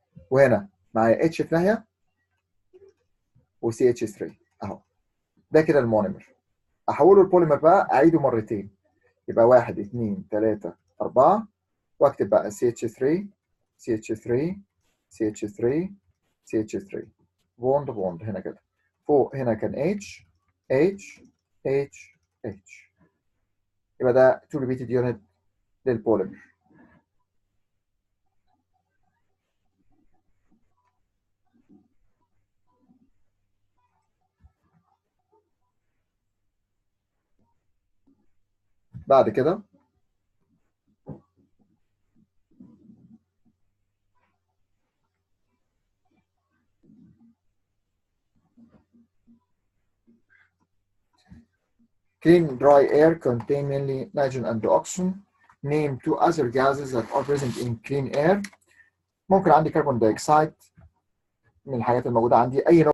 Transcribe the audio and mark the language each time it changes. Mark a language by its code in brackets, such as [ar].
[ar] وهنا معايا H في ناحيه وسي اتش 3 اهو. ده كده المونيمر. احوله البوليمر بقى اعيده مرتين يبقى 1 2 3 4 واكتب بقى CH3 CH3 CH3 CH3 بوند بوند هنا كده. فوق هنا كان H H H H. يبقى ده 2 repeated unit للبوليمر. بعد كده [en] clean dry air contain mainly nitrogen and oxygen. Name two other gases that are present in clean air. [ar] ممكن عندي كربون دايوكسيد من الحاجات الموجودة عندي. أي نوع